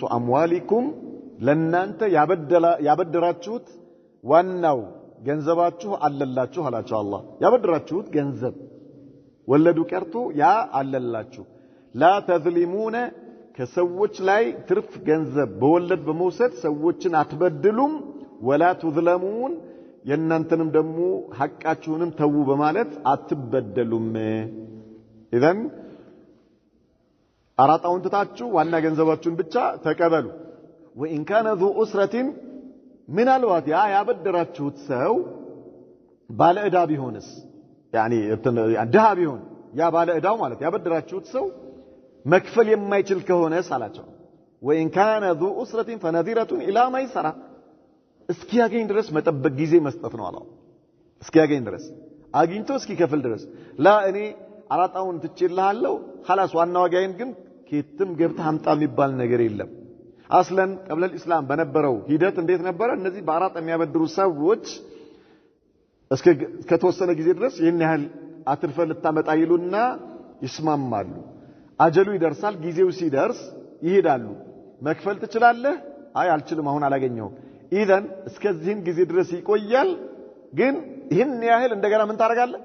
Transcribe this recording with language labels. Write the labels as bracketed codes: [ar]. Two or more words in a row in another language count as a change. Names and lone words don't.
[am] አምዋሊኩም ለናንተ ያበደራችሁት ዋናው ገንዘባችሁ አለላችሁ አላቸው አላህ። ያበደራችሁት ገንዘብ ወለዱ ቀርቶ ያ አለላችሁ። [ar] لا تظلمون [am] ከሰዎች ላይ ትርፍ ገንዘብ በወለድ በመውሰድ ሰዎችን አትበድሉም። [ar] ولا تظلمون [am] የእናንተንም ደግሞ ሐቃችሁንም ተው በማለት አትበደሉም። ኢዘን አራጣውን ትታችሁ ዋና ገንዘባችሁን ብቻ ተቀበሉ። [ar] وإن كان ذو أسرة [am] ምናልባት ያ ያበደራችሁት ሰው ባለ ዕዳ ቢሆንስ ያኒ ድሃ ቢሆን ያ ባለ ዕዳው ማለት ያበደራችሁት ሰው መክፈል የማይችል ከሆነስ አላቸው። [ar] وإن كان ذو أسرة فنذرة إلى ميسرة [am] እስኪያገኝ ድረስ መጠበቅ ጊዜ መስጠት ነው አላህ። እስኪያገኝ ድረስ አግኝቶ እስኪከፍል ድረስ ላ እኔ አራጣውን ትችልሃለሁ خلاص ዋና ዋጋዬን ግን ከየትም ገብተህ አምጣ የሚባል ነገር የለም። አስለን [ar] قبل الاسلام [am] በነበረው ሂደት እንዴት ነበር? እነዚህ በአራጣ የሚያበድሩ ሰዎች እስከ ተወሰነ ጊዜ ድረስ ይሄን ያህል አትርፈ ልታመጣ ይሉና ይስማማሉ። አጀሉ ይደርሳል። ጊዜው ሲደርስ ይሄዳሉ። መክፈል ትችላለህ? አይ አልችልም፣ አሁን አላገኘሁም። ኢዘን እስከዚህን ጊዜ ድረስ ይቆያል። ግን ይሄን ያህል እንደገና ምን ታረጋለህ?